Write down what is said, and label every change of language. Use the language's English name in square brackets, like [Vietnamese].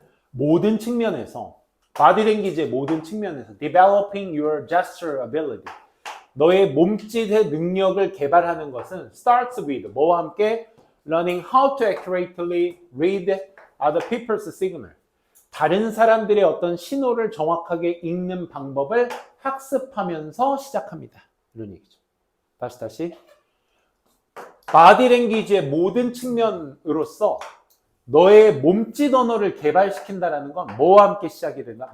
[Korean] 모든 측면에서, 바디 랭귀지의 모든 측면에서 [English] developing your gesture ability, [Korean] 너의 몸짓의 능력을 개발하는 것은 [English] starts with, [Korean] 뭐와 함께? [English] learning how to accurately read other people's signal. [Korean] 다른 사람들의 어떤 신호를 정확하게 읽는 방법을 학습하면서 시작합니다. 이런 얘기죠. 다시. 바디 랭귀지의 모든 측면으로서 너의 몸짓 언어를 개발시킨다는 건 뭐와 함께 시작이 된다?